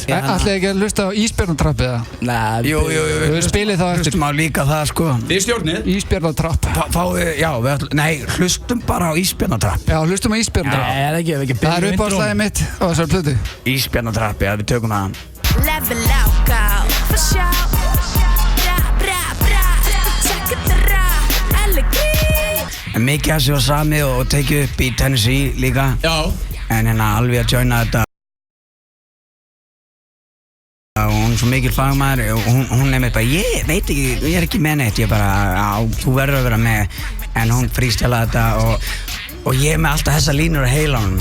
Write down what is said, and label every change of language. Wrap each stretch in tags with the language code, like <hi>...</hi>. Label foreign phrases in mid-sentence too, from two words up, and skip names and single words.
<is>Ætlaði ekki að hlusta á Ísbjarnartrappið eða? Jú, við spilið það eftir. Hlustum á líka það sko. Þið stjórnið? Ísbjarnartrapp. Hlustum bara á Ísbjarnartrapp. Já, hlustum á Ísbjarnartrapp. Það er uppáhaldslagið mitt á þessari plötu. Ísbjarnartrapp, já, við tökum það.</is> <en>Level out, for sure. Bra, check it out,</en> <is>Elli Grill. Mikið að sér var samið og tekið upp í Tennessee líka. Já. En alveg að joina þetta. Hún er svo mikil fagmaður og hún nefnir bara, ég veit ekki, ég er ekki með neitt, ég bara, þú verður að vera með, en hún frístjalaði þetta og ég er með alltaf þessa línur á heilanum.</is>